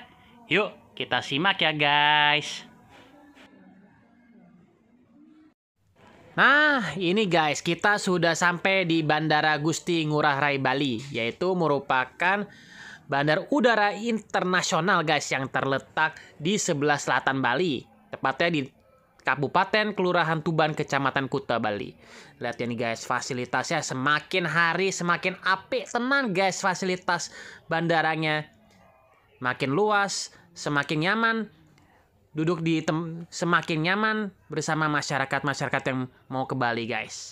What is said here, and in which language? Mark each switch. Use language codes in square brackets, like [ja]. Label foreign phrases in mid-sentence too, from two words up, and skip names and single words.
[id] Yuk kita simak ya guys. Nah ini guys, kita sudah sampai di Bandara Gusti Ngurah Rai Bali, yaitu merupakan bandar udara internasional guys yang terletak di sebelah selatan Bali, tepatnya di Kabupaten Kelurahan Tuban, Kecamatan Kuta, Bali. Lihat ya nih guys, fasilitasnya semakin hari semakin [jv] apik tenan [id] guys. Fasilitas bandaranya makin luas, semakin nyaman. Duduk di semakin nyaman bersama masyarakat yang mau ke Bali guys.